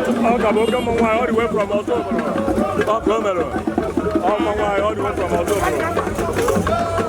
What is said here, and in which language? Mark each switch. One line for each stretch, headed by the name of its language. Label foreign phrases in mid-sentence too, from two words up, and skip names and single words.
Igbo: Ọ ka bụ oke ụmụ nwaanyị,
English: all the way from Ọzọ Obodo.
Igbo: Ọ ka o mere. Ọ ụmụ nwaanyị,
English: all the way from Ọzọ Obodo.